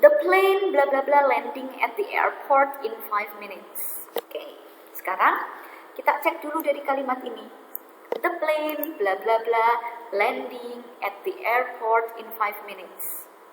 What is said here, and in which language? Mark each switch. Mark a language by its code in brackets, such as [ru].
[en] The plane blah blah blah landing at the airport in 5 minutes. [id] Oke. Sekarang kita cek dulu dari kalimat ini. [en] The plane blah blah blah landing at the airport in 5 minutes.